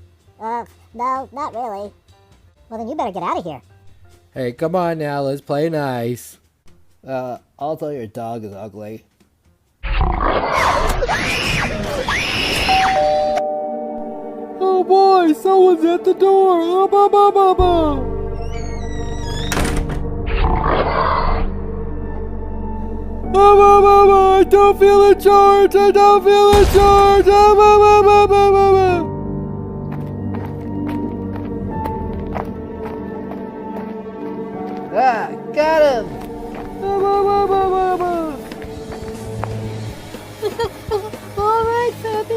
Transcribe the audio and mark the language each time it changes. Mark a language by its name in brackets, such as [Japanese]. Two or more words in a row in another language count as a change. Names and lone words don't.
[English] No, not really. Well, then you better get out of here. Hey, come on now, let's play nice. I'll tell your dog is ugly. Oh boy, someone's at the door! Oh, ba, ba, ba, ba. Oh, ba, ba, ba. I don't feel in charge! I don't feel in charge! Oh, ba, ba, ba, ba, ba, ba. Ah, got him! All right, Fappy.